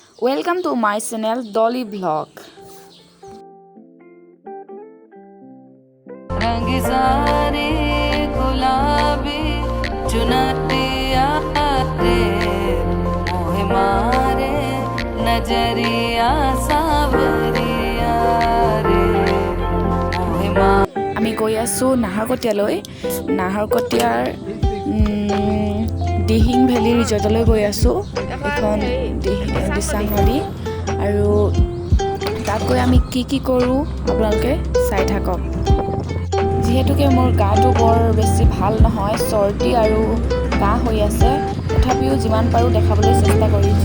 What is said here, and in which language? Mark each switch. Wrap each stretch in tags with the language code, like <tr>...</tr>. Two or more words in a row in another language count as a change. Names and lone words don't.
<en>Welcome to my channel Doli vlog.</en> <hi>रंग सारे गुलाबी चुनरिया रे मोहे मारे नजरिया सावरिया रे मोहे मारे</hi> <as>আমি গৈ আছোঁ নাহৰকটীয়ালৈ। নাহৰকটীয়াৰ দিহিং ভেলী ৰিজৰ্টলৈ গৈ আছোঁ। এখন দিচাং নদী আৰু তাত গৈ আমি কি কৰোঁ আপোনালোকে চাই থাকক। যিহেতুকে মোৰ গাটো বৰ বেছি ভাল নহয়, চৰ্দি আৰু কাহ হৈ আছে, তথাপিও যিমান পাৰোঁ দেখাবলৈ চেষ্টা কৰিছোঁ।</as>